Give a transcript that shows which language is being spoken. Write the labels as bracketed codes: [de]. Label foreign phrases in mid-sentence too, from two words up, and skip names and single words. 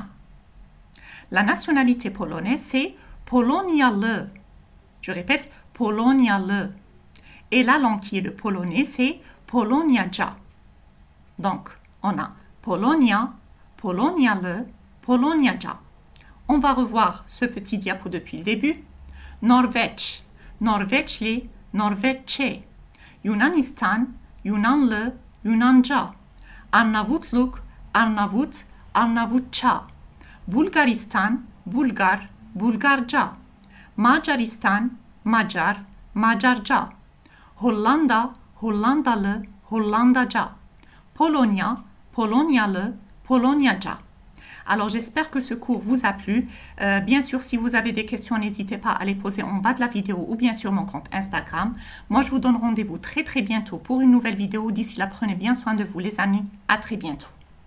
[fr] La nationalité polonaise, c'est Polonyalı. Je répète, Polonyalı. Et la langue qui est le polonais, c'est Polonyaca. Donc, on a Polonia, [tr] Polonyalı, Polonyaca. [fr] On va revoir ce petit diapo depuis le début. [tr] Norveç, Norveçli, Norveççe. Yunanistan, Yunanlı, Yunanca. Arnavutluk, Arnavut, Arnavutça. Bulgaristan, Bulgar, Bulgarca. Macaristan, Macar, Macarca. Hollanda, Hollandalı, Hollandaca. Polonia, Polonyalı, Polonyaca. [fr] Alors, j'espère que ce cours vous a plu. Bien sûr, si vous avez des questions, n'hésitez pas à les poser en bas de la vidéo ou bien sur mon compte Instagram. Moi, je vous donne rendez-vous très bientôt pour une nouvelle vidéo. D'ici là, prenez bien soin de vous, les amis. À très bientôt.